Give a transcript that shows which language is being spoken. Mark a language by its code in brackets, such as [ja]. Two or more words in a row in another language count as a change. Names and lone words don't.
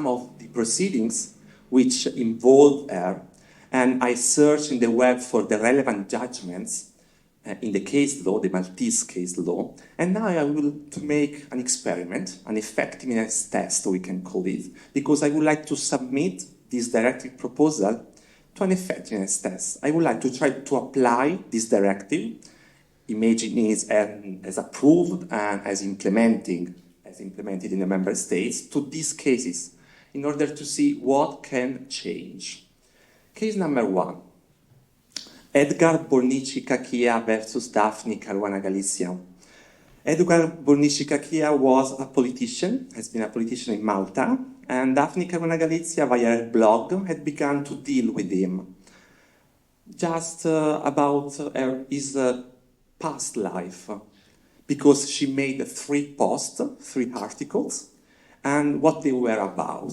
[en] of the proceedings which involve her, and I search in the web for the relevant judgments in the case law, the Maltese case law, and now I will to make an experiment, an effectiveness test, we can call it, because I would like to submit this directive proposal to an effectiveness test. I would like to try to apply this directive, imagine it as approved and as implemented in the member states, to these cases, in order to see what can change. Case number 1. Edgar Bornici Cachia versus Daphne Caruana Galizia. Edgar Bornici Cachia was a politician, has been a politician in Malta, and Daphne Caruana Galizia, via her blog, had begun to deal with him. Just about his past life, because she made 3 posts, 3 articles, and what they were about.